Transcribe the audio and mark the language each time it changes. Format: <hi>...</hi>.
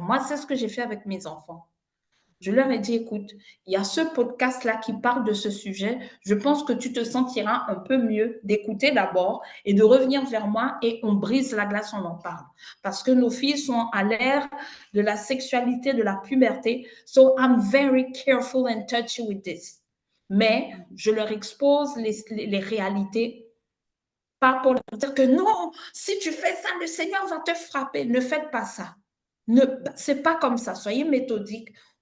<fr>Moi, c'est ce que j'ai fait avec mes enfants. Je leur ai dit, écoute, il y a ce podcast-là qui parle de ce sujet. Je pense que tu te sentiras un peu mieux d'écouter d'abord et de revenir vers moi et on brise la glace, on en parle. Parce que nos filles sont à l'ère de la sexualité, de la puberté.</fr> <en>So I'm very careful and touchy with this.</en> <fr>Mais je leur expose les réalités, pas pour leur dire que non, si tu fais ça, le Seigneur va te frapper. Ne faites pas ça. C'est pas comme ça. Soyez méthodiques.</fr>